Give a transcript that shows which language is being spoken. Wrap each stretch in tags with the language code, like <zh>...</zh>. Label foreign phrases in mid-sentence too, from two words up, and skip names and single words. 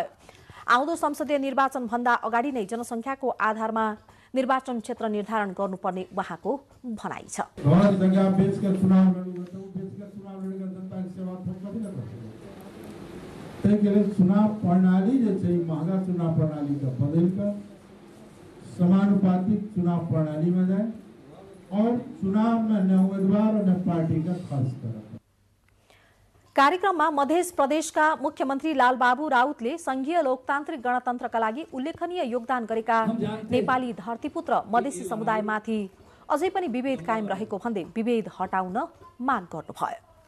<ne>आउँदो संसदीय निर्वाचन भन्दा अगाडि नै जनसंख्याको आधारमा निर्वाचन क्षेत्र निर्धारण गर्नुपर्ने उहाँको भनाइ छ।</ne> <hi>चुनाव प्रणाली महंगा चुनाव प्रणाली का बदलकर समानुपातिक चुनाव प्रणाली में जाए और चुनाव में न उम्मीदवार और न पार्टी का खर्च करें।</hi> <ne>कार्यक्रममा मध्य प्रदेशका मुख्यमन्त्री लालबाबु राउतले संघीय लोकतान्त्रिक गणतन्त्रका लागि उल्लेखनीय योगदान गरेका नेपाली धरतीपुत्र मधेसी समुदायमाथि अझै पनि विभेद कायम रहेको भन्दै विभेद हटाउन माग गर्नुभयो।</ne>